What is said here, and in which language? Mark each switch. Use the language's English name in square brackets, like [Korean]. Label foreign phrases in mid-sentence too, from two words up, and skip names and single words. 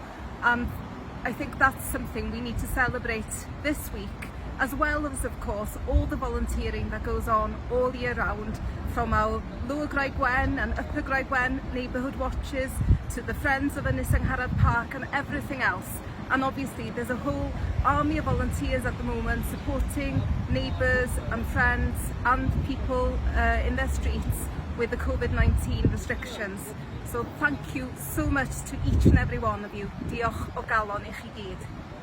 [English] I think that's something we need to celebrate this week, as well as, of course, all the volunteering that goes on all year round, from our Lower Graig Wen and Upper Graig Wen neighbourhood watches to the Friends of Ynys Angharad Park and everything else. And obviously there's a whole army of volunteers at the moment supporting neighbours and friends and people in their streets with the COVID-19 restrictions. So thank you so much to each and every one of you. [Welsh] Diolch o galon i chi gyd.